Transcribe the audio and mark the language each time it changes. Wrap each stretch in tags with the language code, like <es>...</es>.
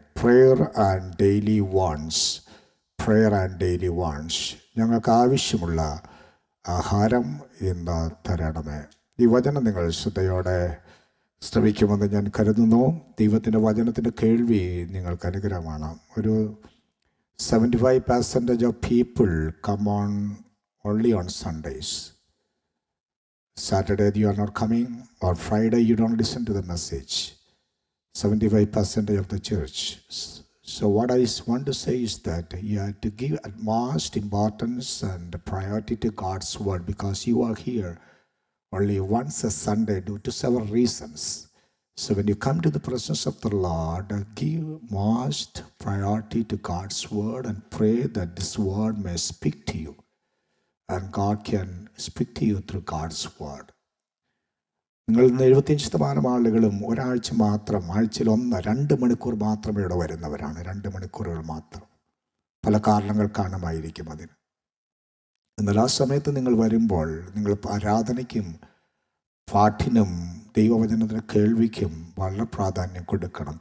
<en>Prayer and daily wants. Prayer and daily wants.</en> <ml>ഞങ്ങൾക്ക് ആവശ്യമുള്ള ആഹാരം ഇന്ന് തരണമേ. ഈ വചനം നിങ്ങൾ ശ്രദ്ധയോടെ ശ്രമിക്കുമെന്ന് ഞാൻ കരുതുന്നു. ദൈവത്തിൻ്റെ വചനത്തിൻ്റെ കേൾവി നിങ്ങൾക്ക് അനുഗ്രഹമാണ്. ഒരു</ml> <en>75% of people come on only on Sundays. Saturday you are not coming, or Friday you don't listen to the message. 75% of the church. So what I want to say is that you have to give utmost importance and priority to God's word, because you are here only once a Sunday due to several reasons. So when you come to the presence of the Lord, give most priority to God's word and pray that this word may speak to you, and God can speak to you through God's word.</en> <ml>നിങ്ങൾ 75% ആളുകളും ഒരാഴ്ച മാത്രം, ആഴ്ചയിൽ 1-2 മണിക്കൂർ മാത്രമേ ഇവിടെ വരുന്നവരാണ്. 2 മണിക്കൂറുകൾ മാത്രം. പല കാരണങ്ങൾ കാണുമായിരിക്കും അതിന്. എന്നാൽ ആ സമയത്ത് നിങ്ങൾ വരുമ്പോൾ നിങ്ങൾ ആരാധനയ്ക്കും പാഠിനും ദൈവവചനത്തിൻ്റെ കേൾവിക്കും വളരെ പ്രാധാന്യം കൊടുക്കണം.</ml>